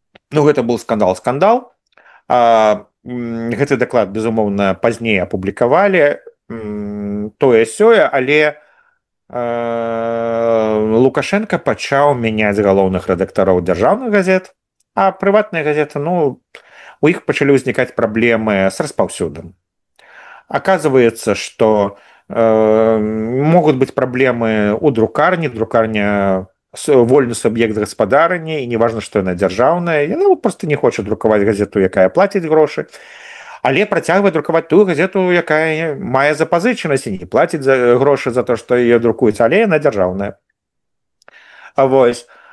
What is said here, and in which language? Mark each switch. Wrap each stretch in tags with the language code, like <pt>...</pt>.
<be>Гэта был скандал. Гэты даклад, безумоўна, пазней апублікавалі, тое-сёе, але Лукашенко пачаў мяняць галоўных рэдактароў дзяржаўных газет, а прыватныя газеты, у іх пачалі ўзнікаць праблемы з распаўсюдам.</be> <ru>Оказывается, что могут быть проблемы у друкарні.</ru> <be>Друкарня вольны суб'ект гаспадарання, і неважна, што яна дзяржаўная, яна просто не хоча друкаваць газету, якая плаціць грошы, але працягвае друкаваць тую газету, якая мае запазычанасць і не плаціць грошы за то, што яе друкуюць, але яна дзяржаўная. Вось.</be>